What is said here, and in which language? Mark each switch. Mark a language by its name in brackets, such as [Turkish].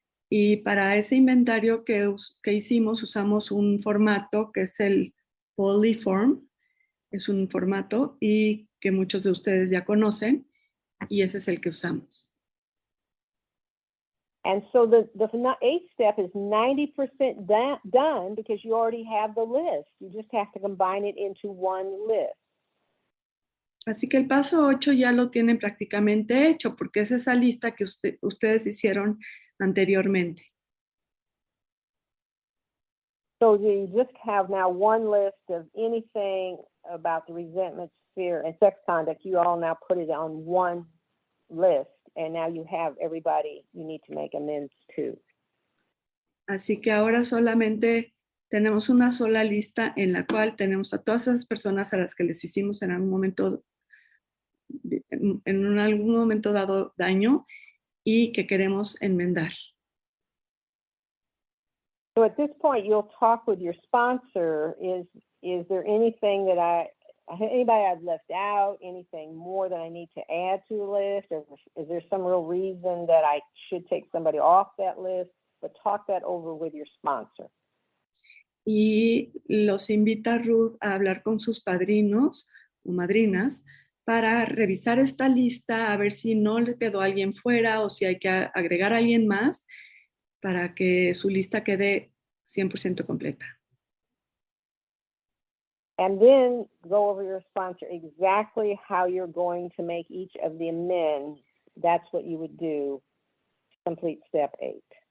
[Spanish] Y para ese inventario que hicimos usamos un formato que es el Polyform. Es un formato y que muchos de ustedes ya conocen y ese es el que usamos. [English] And so the 8th step is 90% done because you already have the list. You just have to combine it into one list. [Spanish] Así que el paso 8 ya lo tienen prácticamente hecho porque es esa lista que ustedes hicieron anteriormente. [English] So you just have now one list of anything about the resentment, fear, and sex conduct. You all now put it on one list, and now you have everybody you need to make amends to. [Spanish] Así que ahora solamente tenemos una sola lista en la cual tenemos a todas esas personas a las que les hicimos en algún momento, algún momento dado daño y que queremos enmendar. [English] So at this point, you'll talk with your sponsor. Is there anything that anybody I've left out, anything more that I need to add to the list? Or is there some real reason that I should take somebody off that list? But talk that over with your sponsor. [Spanish] Y los invita Ruth a hablar con sus padrinos o madrinas para revisar esta lista, a ver si no le quedó alguien fuera o si hay que agregar a alguien más para que su lista quede 100% completa. [English] And then go over your sponsor exactly how you're going to make each of the amends. That's what you would do to complete step 8.